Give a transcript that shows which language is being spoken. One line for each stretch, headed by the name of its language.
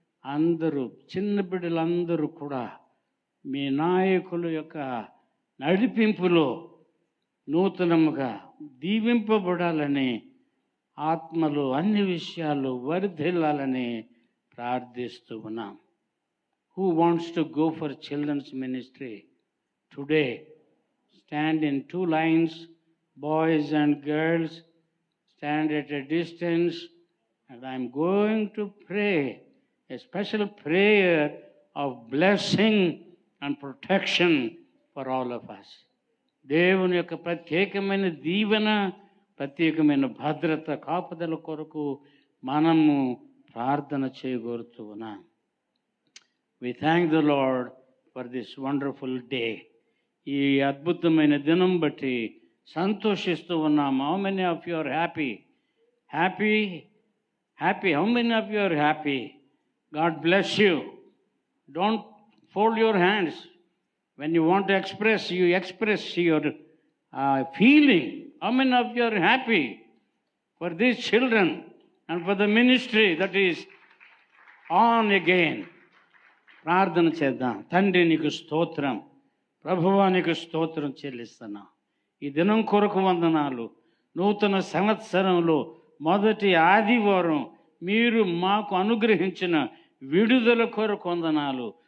Telugu: అందరూ, చిన్న బిడ్డలందరూ కూడా మీ నాయకుల యొక్క నడిపింపులో నూతనముగా దీవింపబడాలని, ఆత్మలో అన్ని విషయాలు వర్ధిల్లాలని ప్రార్థిస్తూ ఉన్నాం.
English: Who wants to go for children's ministry? Today, stand in 2 lines, boys and girls, stand at a distance, and I'm going to pray a special prayer of blessing and protection for all of us.
Telugu: దేవుని యొక్క ప్రత్యేకమైన దీవెన, ప్రత్యేకమైన భద్రత, కాపుదల కొరకు మనము ప్రార్థన చేయగోరుతూ ఉన్నాం.
English: We thank the Lord for this wonderful day.
Telugu: ఈ అద్భుతమైన దినం బట్టి సంతోషిస్తూ ఉన్నాం.
English: How many of you are happy? Happy? Happy. How many of you are happy? God bless you. Don't fold your hands. When you want to express, you express your feeling. How many of you are happy for these children and for the ministry that is on again?
Telugu: ప్రార్థన చేద్దాం. తండ్రి నీకు స్తోత్రం, ప్రభువా నీకు స్తోత్రం చెల్లిస్తున్నా. ఈ దినం కొరకు వందనాలు. నూతన సంవత్సరంలో మొదటి ఆదివారం మీరు మాకు అనుగ్రహించిన విడుదల కొరకు వందనాలు.